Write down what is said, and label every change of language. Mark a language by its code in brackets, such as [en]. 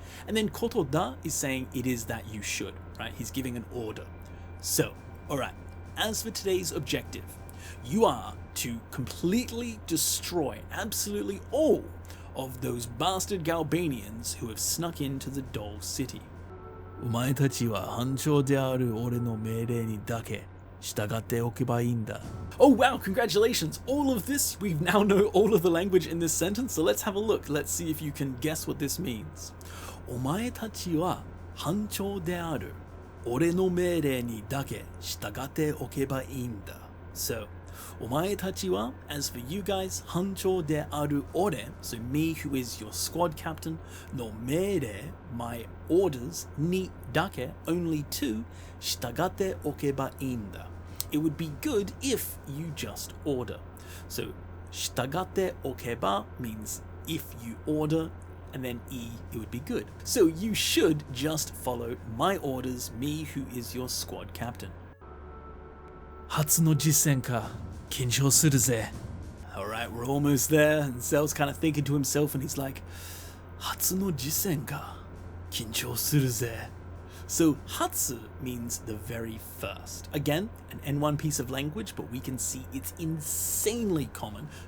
[en] And then koto da is saying it is that you should, right? He's giving an order. So, alright, as for today's objective, you are to completely destroy absolutely all of those bastard Galbanians who have snuck into the Dahl city. [ja] お前たちは班長である俺の命令にだけ従っておけばいいんだ. [en] Oh wow, congratulations! All of this, we now know all of the language in this sentence, so let's have a look. Let's see if you can guess what this means. [ja] お前たちは班長である俺の命令にだけ従っておけばいいんだ. [en] So, [ja] お前たちは, [en] as for you guys, [ja] 班長である俺, [en] so me who is your squad captain, の命令, my orders, にだけ, only to, [ja] 従っておけばいいんだ. [en] It would be good if you just order. So, 従っておけば means if you order, and then E, it would be good. So you should just follow my orders, me who is your squad captain. [ja] 初の実戦か緊張するぜ. [en] Alright, we're almost there, and Zell's kind of thinking to himself, and he's like, [ja] 初の実戦か緊張するぜ. [en] So hatsu means the very first. Again, an N1 piece of language, but we can see it's insanely common.